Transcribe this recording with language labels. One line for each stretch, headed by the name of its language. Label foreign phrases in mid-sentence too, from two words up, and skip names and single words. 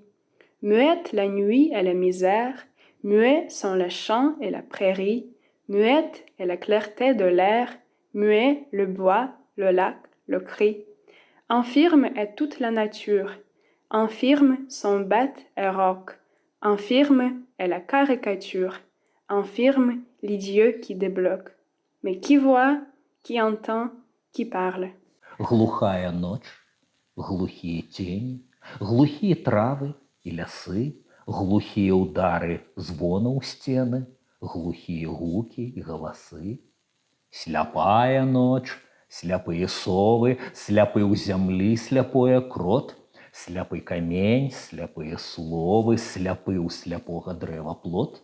French: Muette la nuit et la misère, muets sont les champs et la prairie, muette est la clarté de l'air, muet le bois, le lac, le cri. Infirme est toute la nature, infirme sont bêtes et rocs, infirme est la caricature, infirme l'idiot qui débloque. Mais qui voit, qui entend, qui parle?
Belarusian: Глухая ноч, глухія цені, глухія травы і лясы, глухія ўдары звону ў сцены, глухія гукі і галасы. Сляпая ноч, сляпыя совы, сляпы ў зямлі сляпое крот, сляпы камень, сляпыя словы, сляпы ў сляпога дрэва плод.